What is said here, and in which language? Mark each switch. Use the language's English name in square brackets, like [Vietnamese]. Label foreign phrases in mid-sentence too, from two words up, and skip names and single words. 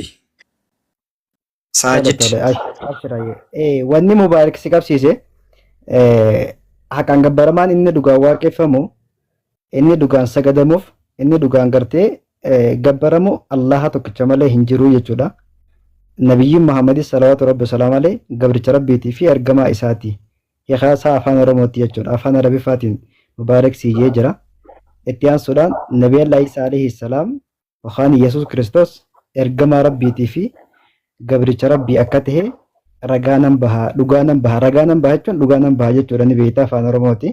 [Oromo] Saajid. Wanni mubaarik si qabsiise haqaan gabbaramaan inni dhugaan waaqeffamu inni dhugaan sagadamuuf inni dhugaan gartee gabbaramu Allaha tokkicha malee hin jiru jechuudha. Nabiyyiin Muhammad [Arabic] صلى الله عليه وسلم [Oromo] alee gabricha rabbiitii fi ergamaa isaati. Hiikaasaa afaan Oromooti jechuudha. Afaan Arabiffaatiin mubaarak siiyee jira. Itti aansuudhaan Nabii Allah Isaa [Arabic] عليه السلام [Oromo] yookaan Yesuus Kiristoos ergamaa rabbiitii fi gabricha rabbii akka ta'e ragaanan bahaa dhugaanan bahaa ragaanan bahaa jechuun dhugaanan bahaa jechuudha ni beektaa afaan Oromooti.